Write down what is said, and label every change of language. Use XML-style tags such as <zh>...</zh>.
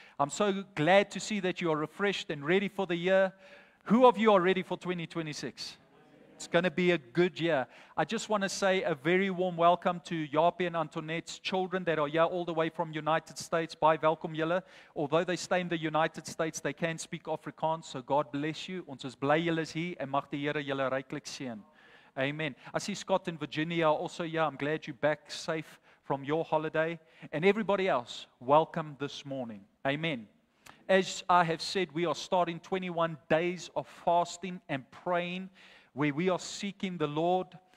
<en>I'm so glad to see that you are refreshed and ready for the year. Who of you are ready for 2026? It's going to be a good year. I just want to say a very warm welcome to Jaapie and Antoinette's children that are here all the way from United States.</en> <af>Baie welkom julle.</af> <en>Although they stay in the United States, they can speak Afrikaans. So God bless you.</en> <af>Ons is bly julle is hier en mag die Here julle ryklik seën.</af> <en>Amen. I see Scott in Virginia also here. I'm glad you're back safe from your holiday. And everybody else, welcome this morning. Amen. As I have said, we are starting 21 days of fasting and praying, where we are seeking the Lord.</en>